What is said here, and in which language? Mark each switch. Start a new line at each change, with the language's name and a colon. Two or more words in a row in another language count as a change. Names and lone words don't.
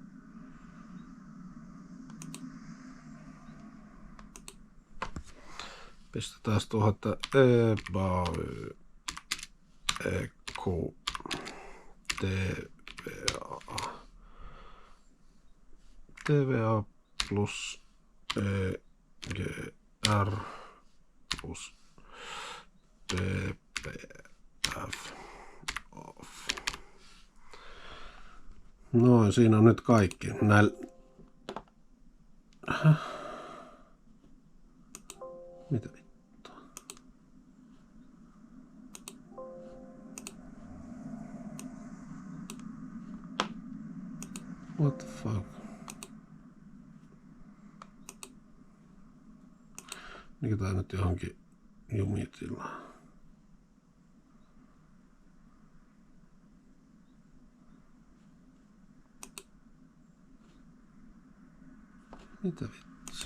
Finnish: Pistetään tuohon, että EQ TVA plus EGR plus PPF off. Noin, siinä on nyt kaikki. Mitä vittua?
English: What the fuck?
Finnish: Mikä tää nyt johonkin jumitilaan? Mitä vitsi?